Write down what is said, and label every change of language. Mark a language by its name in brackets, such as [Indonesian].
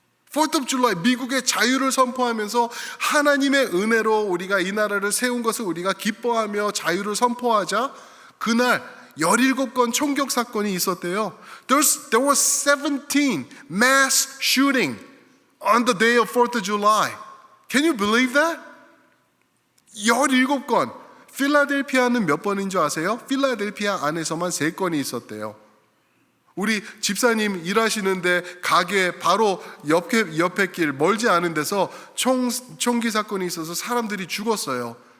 [Korean] 4th of July, 미국의 자유를 선포하면서 하나님의 은혜로 우리가 이 나라를 세운 것을 우리가 기뻐하며 자유를 선포하자 그날 17건 총격 사건이 있었대요. [English] There was 17 mass shooting on the day of 4th of July. Can you believe that? [Korean] 17건. 필라델피아는 몇 번인 줄 아세요? 필라델피아 안에서만 3건이 있었대요. 우리 집사님 일하시는데 가게 바로 옆에 길 멀지 않은 데서 총기 사건이 있어서 사람들이 죽었어요.